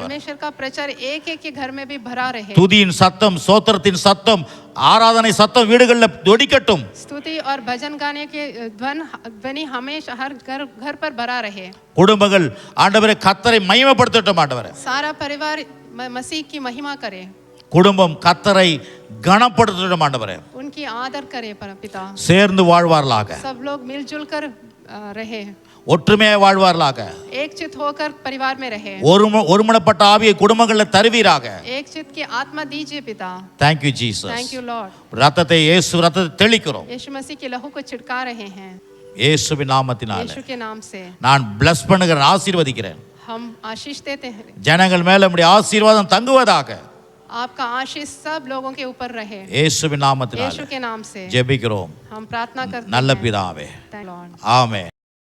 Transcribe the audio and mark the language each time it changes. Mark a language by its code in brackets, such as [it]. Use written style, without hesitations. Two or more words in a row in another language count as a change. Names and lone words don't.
[hi] परमेश्वर का प्रचार एक एक के घर में भी भरा रहे. [ta] துதியின் சத்தம், ஸ்தோத்திரத்தின் சத்தம், ஆராதனை சத்தம் வீடுகளில் தொடிக்கட்டும். [hi] स्तुति और भजन गाने के ध्वनि हमेशा हर घर पर भरा रहे. [ta] குடும்பங்கள் ஆண்டவரே கர்த்தரை மகிமைப்படுத்தட்டும் ஆண்டவரே. [hi] सारा परिवार मसीह की महिमा करे. [ta] குடும்பம் கர்த்தரை கனப்படுத்தட்டும் ஆண்டவரே. [hi] उनकी आदर करे पिता. [ta] சேர்ந்து வாழ்வார்களாக. [hi] सब लोग मिलजुल कर रहे. [ta] ஒற்றுமையாக வாழ்வார்களாக. [hi] एक चित होकर परिवार में रहे. [ta] ஒருமனப்பட்ட ஆவியை குடும்பங்களில் தருவீராக. [hi] एक चित की आत्मा दीजिए पिता. [en] Thank you Jesus. Thank you Lord. [ta] ரத்தத்தை இயேசு ரத்தத்தை தெளிக்கிறோம். [hi] यीशु मसीह के लहू को छिड़का रहे हैं. [ta] இயேசுவின் நாமத்தினாலே. [hi] यीशु के नाम से [ta] நான் bless பண்ணுகிறேன், ஆசீர்வதிக்கிறேன். [hi] हम आशीष देते हैं. [ta] ஜனங்கள் மேல நம்முடைய ஆசீர்வாதம் தங்குவதாக. [hi] आपका आशीष सब लोगों के ऊपर रहे. [ta] இயேசுவின் நாமத்தினாலே [hi] यीशु के नाम से [ta] ஜெபிக்கிறோம் [hi] हम प्रार्थना करते हैं. [ta] நல்ல பிதாவே. [en] Thank you, Lord. [ta] ஆமென்.